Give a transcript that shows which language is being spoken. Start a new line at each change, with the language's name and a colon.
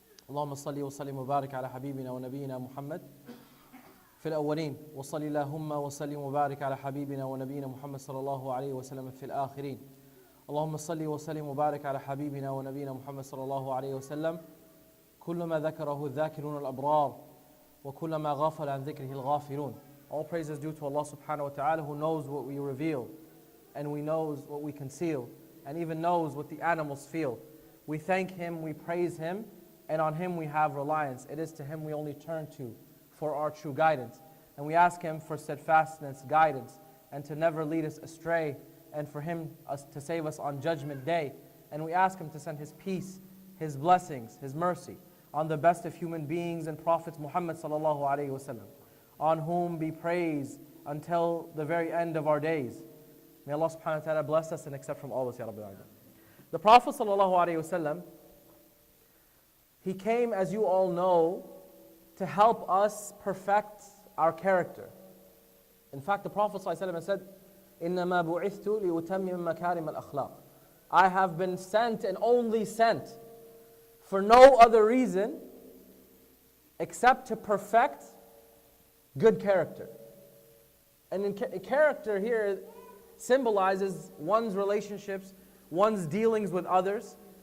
Arabic: Allahumma salli wa sallim wa barik ala habibina wa nabiyyina Muhammad في الأولين وصل اللهم وسلم وبارك على حبيبنا ونبينا محمد صلى الله عليه وسلم في الآخرين اللهم صل وسلم وبارك على حبيبنا ونبينا محمد صلى الله عليه وسلم كل ما ذكره الذاكرون الأبرار وكل ما غافل عن ذكره الغافلون.
English: All praise is due to Allah subhanahu wa ta'ala, who knows what we reveal and we knows what we conceal and even knows what the animals feel. We thank Him, we praise Him, and on Him we have reliance. It is to Him we only turn to for our true guidance. And we ask Him for steadfastness, guidance, and to never lead us astray, and for Him to save us on Judgment Day. And we ask Him to send His peace, His blessings, His mercy on the best of human beings and prophets Muhammad sallallahu alayhi wasallam, on whom be praise until the very end of our days. May Allah subhanahu wa ta'ala bless us and accept from all of us, Ya Rabbil Alamin. The Prophet sallallahu alayhi wasallam, he came, as you all know, to help us perfect our character. In fact, the Prophet ﷺ said,
Arabic: إِنَّمَا بُعِثْتُ لِأُتَمِّمَ مَكَارِمَ الْأَخْلَاقِ.
English: I have been sent and only sent for no other reason except to perfect good character. And character here symbolizes one's relationships, one's dealings with others.